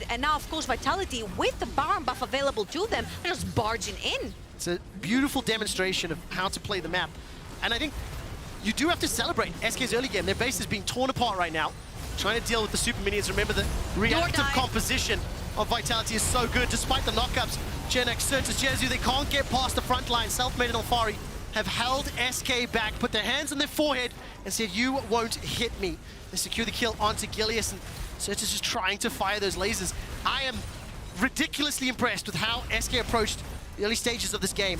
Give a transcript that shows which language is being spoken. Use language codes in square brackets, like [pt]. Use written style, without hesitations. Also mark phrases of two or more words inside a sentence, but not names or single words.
[en] And now, of course, Vitality, with the Baron buff available to them, are just barging in. It's a beautiful demonstration of how to play the map. And I think you do have to celebrate SK's early game. Their base is being torn apart right now, trying to deal with the super minions. Remember, the reactive composition of Vitality is so good, despite the knockups. Genex, Certus, Jezu, they can't get past the front line. Selfmade and Alphari have held SK back, put their hands on their forehead, and said, you won't hit me. They secure the kill onto Gilius, and Certus is trying to fire those lasers. I am ridiculously impressed with how SK approached the early stages of this game.